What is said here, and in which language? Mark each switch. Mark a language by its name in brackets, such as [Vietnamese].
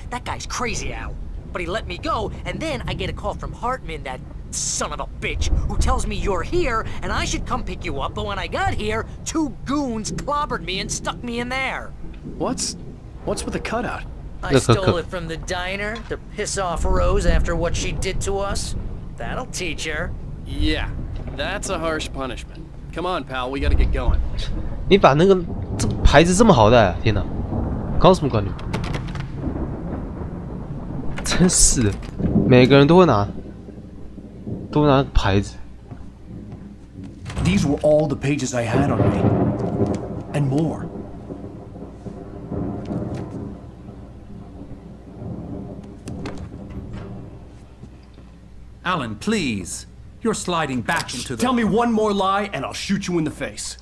[English] That guy's crazy, Al. But he let me go, and then I get a call from Hartman, that son of a bitch, who tells me you're here, and I should come pick you up, but when I got here, 2 goons clobbered me and stuck me in there. What's with the cutout? I stole it from the diner to piss off Rose after what she did to us. That'll teach her. Yeah, that's a harsh punishment. Come on, pal, we gotta get going. [Chinese] 你把这个牌子这么好戴，天哪，搞什么搞你？真是的，每个人都会拿牌子。 [English] These were all the pages I had on me, and more. Alan, please. You're sliding back into the... Tell me one more lie and I'll shoot you in the face.